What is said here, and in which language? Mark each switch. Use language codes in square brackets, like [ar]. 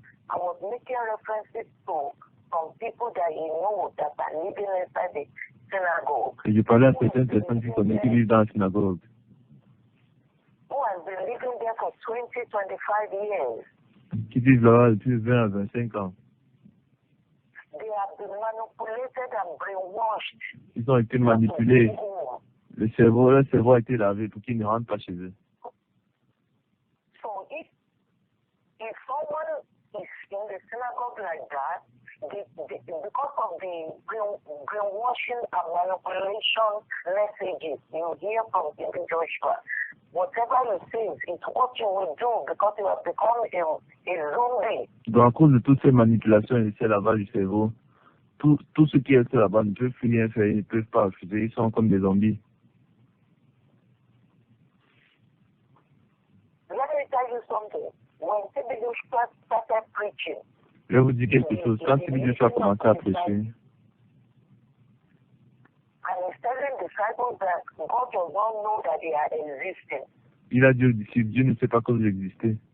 [en] I was making references to some people that he knows that are living inside the synagogue. [fr] Et je parlais à certaines personnes qui connaissent qui vivent dans la synagogue. [en] Who has been living there for 20, 25 years. [fr] Qui vivent là-bas depuis 20 à 25 ans. [en] They have been manipulated and brainwashed. [fr] Ils ont été manipulés. Leur cerveau a été lavé pour qu'ils ne rentrent pas chez eux. [en] So if someone is in the synagogue like that, because of the brainwashing and manipulation messages you hear from Joshua, whatever you say is what you will do because you have become a zombie. [fr] Donc, à cause de toutes ces manipulations et ces lavages du cerveau, tout ce qui est là-bas ne peuvent plus rien faire, ils ne peuvent pas refuser, ils sont comme des zombies. [en] Let me tell you something. When T.B. Joshua started preaching, [fr] Je vais vous dire quelque chose. Quand T.B. Joshua a commencé à prêcher, [en] and he's telling disciples that God does not know that they are existing. [fr] il a dit aux disciples, Dieu ne sait pas que vous existez.